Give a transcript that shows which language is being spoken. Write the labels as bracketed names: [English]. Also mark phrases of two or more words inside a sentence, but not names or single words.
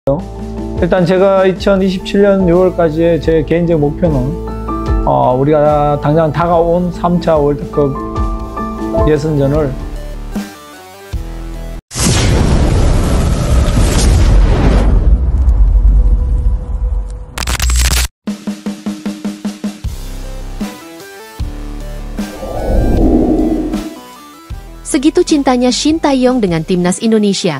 [Korean] 일단 제가 2027년 6월까지의 제 개인적 목표는 우리가 당장 다가온 3차 월드컵 예선전을 [Indonesian] Segitu cintanya Shin Tae-yong dengan timnas Indonesia.